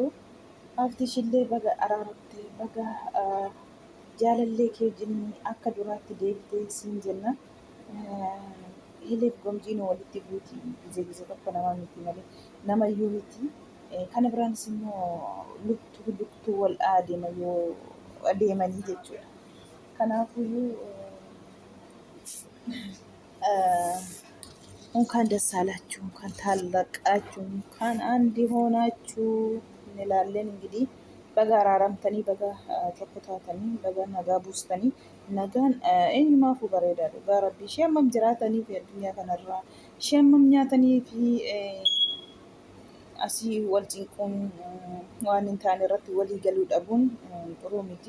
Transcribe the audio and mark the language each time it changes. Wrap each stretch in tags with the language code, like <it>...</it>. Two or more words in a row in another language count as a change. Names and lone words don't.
<om>Haftishillee baga araarattee baga jaalallee kee wajjin akka duraatti deebitee siin jenna. Hileef gomjiin walitti buuti gisee tokko nama miti malee namayyuu miti. Kana biraanis immoo luktuu wal adeemanii jechuudha.</om> <am>Kanaafiyyuu እንኳን ደስ አላችሁ፣ እንኳን ታረቃችሁ፣ እንኳን አንድ ሆናችሁ እንላለን። እንግዲህ</am> <om>baga araaramtanii, baga tokko taatanii, baga nagaa buustanii. Nagaan eenyumaafuu bareedaadha. Dhugaa rabbii ishee hammam jiraatanii fi addunyaa kanarraa ishee hammam nyaatanii fi asii wal cinquun waan hin taane irratti walii galuu dhabuun xuruu miti.</om>